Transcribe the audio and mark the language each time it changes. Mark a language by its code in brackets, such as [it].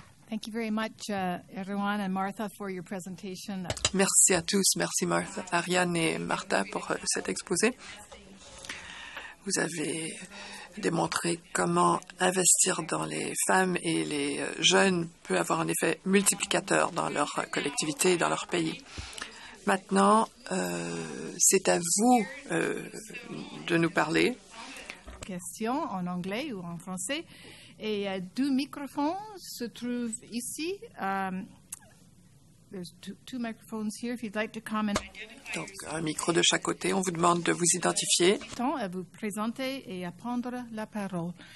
[en] Thank you very much, everyone, and Martha, for your presentation. [fr] Merci à tous. Merci, Martha, Ariane et Martha, pour cet exposé. Vous avez démontré comment investir dans les femmes et les jeunes peut avoir un effet multiplicateur dans leur collectivité et dans leur pays. Maintenant, c'est à vous de nous parler. Question en anglais ou en français. Et deux microphones se trouvent ici. [en] There's two microphones here if you'd like to comment. [fr] Donc, un micro de chaque côté. On vous demande de vous identifier. À vous présenter et à prendre la parole.